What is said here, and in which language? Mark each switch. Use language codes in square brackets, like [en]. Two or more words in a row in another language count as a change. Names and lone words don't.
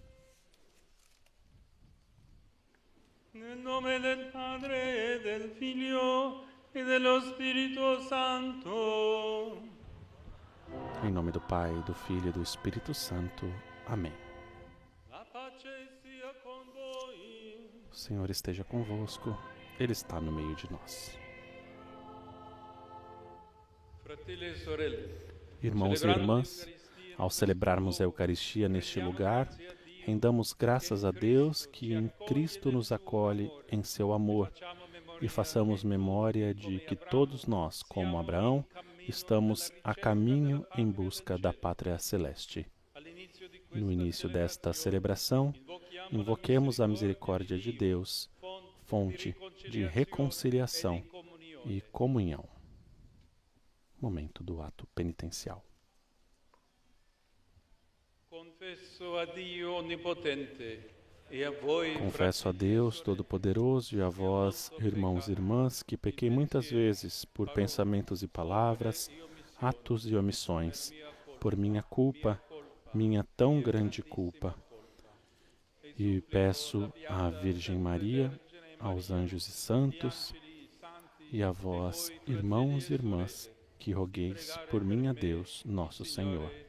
[it] Nel nome del Padre, del Figlio e dello Spirito Santo. [pt] Em nome do Pai, do Filho e do Espírito Santo. Amém. [it] La pace sia con voi. [pt] O Senhor esteja convosco, Ele está no meio de nós. [it] Fratelli e sorelle, [pt] Irmãos e irmãs, ao celebrarmos a Eucaristia neste lugar, rendamos graças a Deus que em Cristo nos acolhe em seu amor e façamos memória de que todos nós, como Abraão, estamos a caminho em busca da pátria celeste. No início desta celebração, invoquemos a misericórdia de Deus, fonte de reconciliação e comunhão. Momento do ato penitencial. [it] Confesso a Dio Onnipotente e a voi, [pt] Confesso a Deus Todo-Poderoso e a vós, irmãos e irmãs, que pequei muitas vezes por pensamentos e palavras, atos e omissões, por minha culpa, minha tão grande culpa. E peço à Virgem Maria, aos anjos e santos, e a vós, irmãos e irmãs, que rogueis por mim a Deus, nosso Senhor.